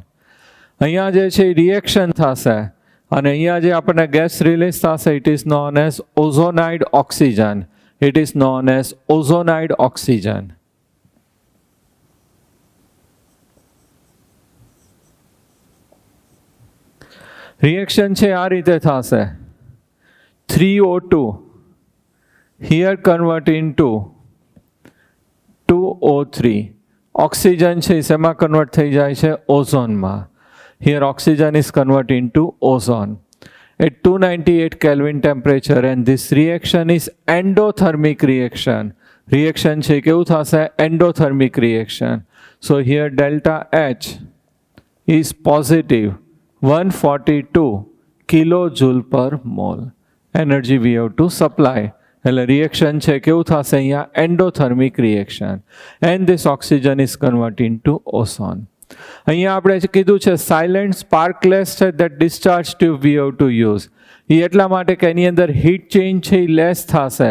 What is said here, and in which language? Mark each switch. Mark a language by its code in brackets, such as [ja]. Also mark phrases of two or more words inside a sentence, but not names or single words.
[gu] અહીંયા જે છે રિએક્શન થશે અને અહીંયા જે આપણને ગેસ રિલીઝ થશે [en] it is known as ozonide oxygen. it is known as ozonide oxygen. Reaction [gu] છે આ રીતે થશે. [en] 3O2 here convert into 2O3. [gu] ઓક્સિજન છે શેમાં કન્વર્ટ થઈ જાય છે? ઓઝોનમાં. [en] Here oxygen is converted into ozone at 298 Kelvin temperature and this reaction is endothermic reaction. [gu] Reaction છે કેવું થશે? [en] Endothermic reaction. So here delta H is positive 142 kilojoule per mole. Energy we have to supply. [gu] એટલે રિએક્શન છે કેવું થશે? અહીંયા [en] endothermic reaction. and this oxygen is convert into ozone. [gu] અહીંયા આપણે કીધું છે [en] silent sparkless [gu] છે [en] that discharge tube we have to use. [gu] એ એટલા માટે કે એની અંદર [en] heat change [gu] છે એ લેસ થશે.